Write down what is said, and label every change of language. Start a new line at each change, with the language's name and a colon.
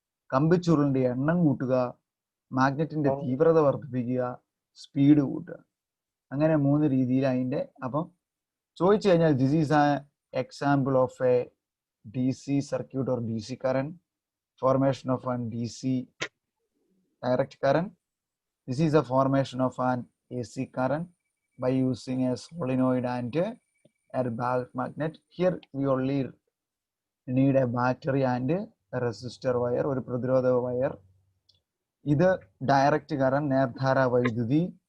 Malayalam: കമ്പിച്ചുരുളിന്റെ എണ്ണം കൂട്ടുക, മാഗ്നറ്റിന്റെ തീവ്രത വർദ്ധിപ്പിക്കുക, സ്പീഡ് കൂട്ടുക. അങ്ങനെ 3 രീതിയിൽ അതിന്റെ. അപ്പം ചോദിച്ചു കഴിഞ്ഞാൽ
English: This is a example of a D C circuit or D C current, formation of an DC direct current. This is a formation of an AC current by using a solenoid and a bulk magnet. Here we only need a battery and a resistor wire,
Malayalam: ഒരു പ്രതിരോധ wire. ഇത് direct current, നേർധാര വൈദ്യുതി.